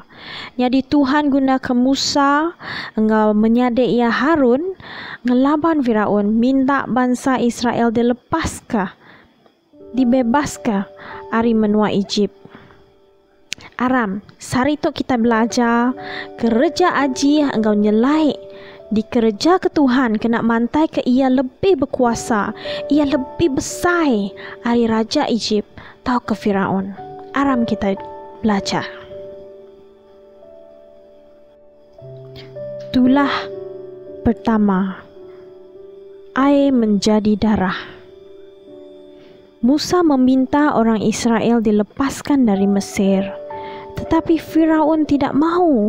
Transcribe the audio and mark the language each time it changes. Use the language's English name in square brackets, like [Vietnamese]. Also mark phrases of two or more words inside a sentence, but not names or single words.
[Iban] Jadi Tuhan guna ke Musa engkau menyadek ia Harun ngelaban Firaun minta bangsa Israel dilepaskah, dibebaskah ari menua Egypt. Aram, sari tu kita belajar kerja aji engkau nyelai di kerja ke Tuhan kena mantai ke ia lebih berkuasa, ia lebih besar ari Raja Egypt tau ke Firaun. Aram kita belajar. [Malay] Tulah pertama, air menjadi darah. Musa meminta orang Israel dilepaskan dari Mesir, tetapi Firaun tidak mau.